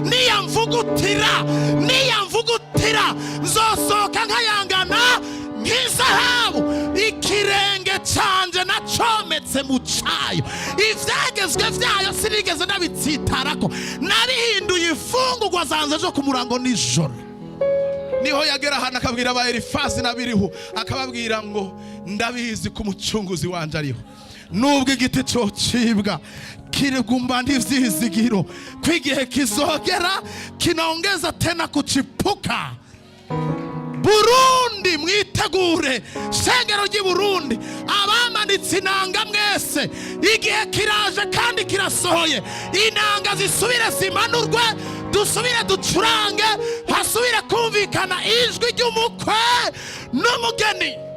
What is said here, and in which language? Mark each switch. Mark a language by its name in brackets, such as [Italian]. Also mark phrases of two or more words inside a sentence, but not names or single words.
[Rundi] Niyamvugutira nzosohoka nkayangana nk'izahabu, ikirenge canje nacometse mu cayo, ivyagezwe vyayo sinigeze ndabitsitarako, narihinduye imfungurwa zanje zo ku murango nijoro. Niho yagera hano akabwira aba Elifazi n'abiriho, akababwira ngo ndabizi ko umucunguzi wanje ariho, nubwo igiti cocibwa kirigumba ntivyizigiro, kwigihe kizogera [Swahili] kinaongeza tena kuchipuka. [Rundi] Burundi mwitegure, shengero ry'i Burundi, abamanitse inanga mwese, igihe kiraje kandi kirasohoye. Inanga zisubire zimanurwe, dusubire ducurange, hasubire kumvikana ijwi ry'umukwe n'umugeni.